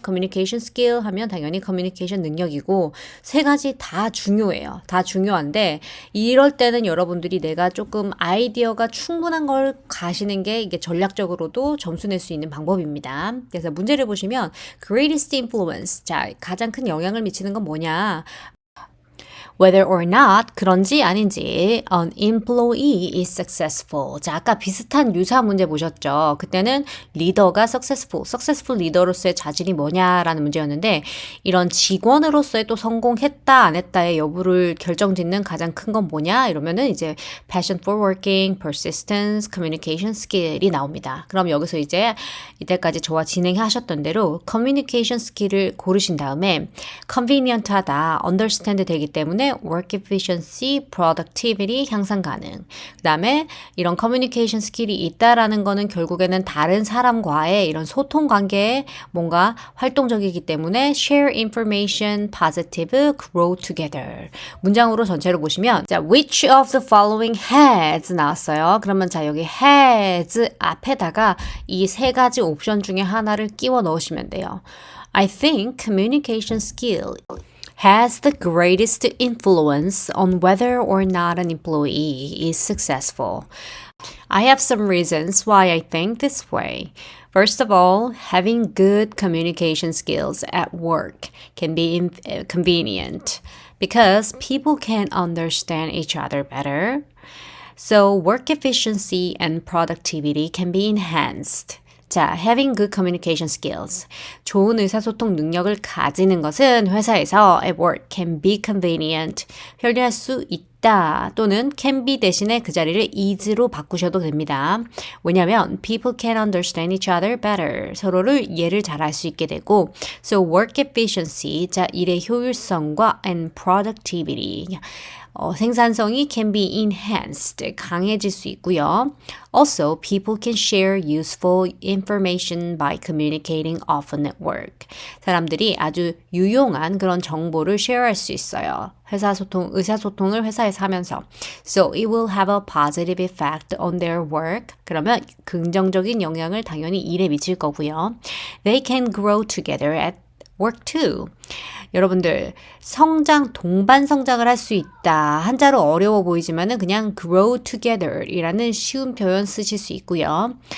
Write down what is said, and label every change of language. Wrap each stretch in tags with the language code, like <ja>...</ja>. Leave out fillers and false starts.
<ko>communication skill 하면 당연히 커뮤니케이션 능력이고 세 가지 다 중요해요. 다 중요한데 이럴 때는 여러분들이 내가 조금 아이디어가 충분한 걸 가시는 게 이게 전략적으로도 점수 낼 수 있는 방법입니다. 그래서 문제를 보시면 greatest influence. 자, 가장 큰 영향을 미치는 건 뭐냐?</ko> <en>Whether or not</en> <ko>그런지 아닌지</ko> <en>an employee is successful.</en> <ko>자, 아까 비슷한 유사 문제 보셨죠? 그때는 리더가 successful 리더로서의 자질이 뭐냐라는 문제였는데 이런 직원으로서의 또 성공했다 안 했다의 여부를 결정짓는 가장 큰 건 뭐냐? 이러면은 이제</ko> <en>passion for working, persistence, communication skill이</en> <ko>나옵니다. 그럼 여기서 이제 이때까지 저와 진행하셨던 대로 communication skill을 고르신 다음에 convenient하다, understand 되기 때문에 work efficiency, productivity 향상 가능. 그 다음에 이런 communication skill이 있다라는 거는 결국에는 다른 사람과의 이런 소통 관계에 뭔가 활동적이기 때문에</ko> <en>share information, positive, grow together.</en> <ko>문장으로 전체로 보시면 자,</ko> <en>which of the following has</en> <ko>나왔어요. 그러면 자, 여기 has 앞에다가 이 세 가지 옵션 중에 하나를 끼워 넣으시면 돼요.</ko> <en>I think communication skill has the greatest influence on whether or not an employee is successful. I have some reasons why I think this way. First of all, having good communication skills at work can be convenient because people can understand each other better. So work efficiency and productivity can be enhanced. 자, having good communication skills.</en> <ko>좋은 의사소통 능력을 가지는 것은 회사에서</ko> <en>at work can be convenient.</en> <ko>편리할 수 있다. 또는 can be 대신에 그 자리를 is로 바꾸셔도 됩니다. 왜냐하면</ko> <en>people can understand each other better.</en> <ko>서로를 이해를 잘 할 수 있게 되고</ko> <en>so work efficiency.</en> <ko>자, 일의 효율성과</ko> <en>and productivity.</en> <ko>생산성이</ko> <en>can be enhanced,</en> <ko>강해질 수 있고요.</ko> <en>Also, people can share useful information by communicating often at work.</en> <ko>사람들이 아주 유용한 그런 정보를 쉐어할 수 있어요. 의사소통을 회사에서 하면서.</ko> <en>So, it will have a positive effect on their work.</en> <ko>그러면 긍정적인 영향을 당연히 일에 미칠 거고요.</ko> <en>They can grow together at work too.</en> <ko>여러분들 동반 성장을 할 수 있다. 한자로 어려워 보이지만은 그냥</ko> <en>grow together</en> <ko>이라는 쉬운 표현 쓰실 수 있고요.</ko>